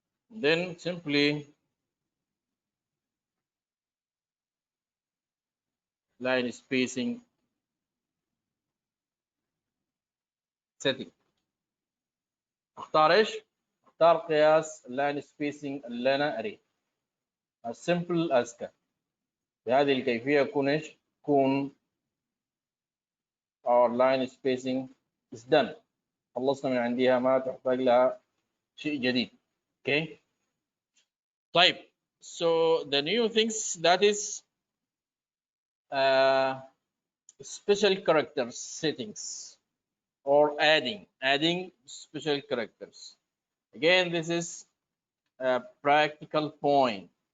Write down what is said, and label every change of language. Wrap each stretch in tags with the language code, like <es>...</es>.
<en>Then simply line spacing setting.</en> <ar>اختار ايش؟ اختار قياس</ar> <en>line spacing</en> <ar>اللي انا اريد.</ar> <en>as simple as can.</en> <ar>بهذه الكيفية يكون ايش؟ يكون</ar> <en>our line spacing is done.</en> <ar>خلصنا من عندها، ما تحتاج لها شيء جديد.</ar> <en>Okay.</en> <ar>طيب.</ar> <en>So the new things, that is special characters settings, or adding special characters. Again, this is a practical point.</en>